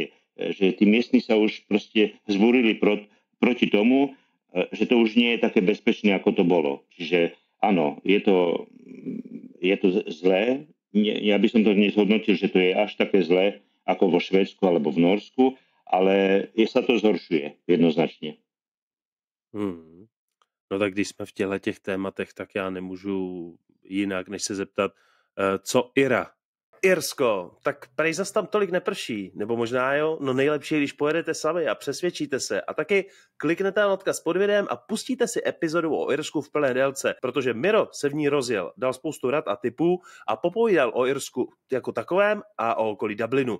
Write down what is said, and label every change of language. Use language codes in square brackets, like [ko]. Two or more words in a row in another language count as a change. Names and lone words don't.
[sk] Že tí miestni sa už proste zbúrili proti tomu, že to už nie je také bezpečné, ako to bolo. Čiže áno, je to zlé. Ja by som to nezhodnotil, že to je až také zlé, ako vo Švédsku alebo v Norsku, ale sa to zhoršuje jednoznačne. [cs] No tak když jsme v těch tématech, tak já nemůžu jinak, než se zeptat, co Ira? Irsko, tak prej zas tam tolik neprší, nebo možná jo, no nejlepší, když pojedete sami a přesvědčíte se a taky kliknete na odkaz pod videem a pustíte si epizodu o Irsku v plné délce, protože Miro se v ní rozjel, dal spoustu rad a tipů a popovídal o Irsku jako takovém a o okolí Dublinu.